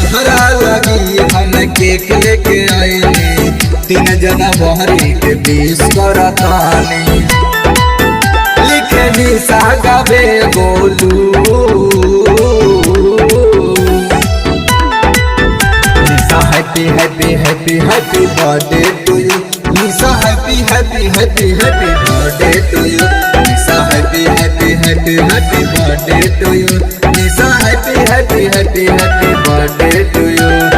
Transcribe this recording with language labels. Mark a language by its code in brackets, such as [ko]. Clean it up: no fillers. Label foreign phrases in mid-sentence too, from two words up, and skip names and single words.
[bho] तहरा लगी हम केक लेके आईनी, 3 जनवरी के 20 करतानी। लिखे निशा गावे गोलू, निशा [en] happy happy happy happy birthday to you. निशा happy happy happy happy birthday to you. निशा happy happy happy happy birthday to you. निशा happy happy happy happy birthday to you.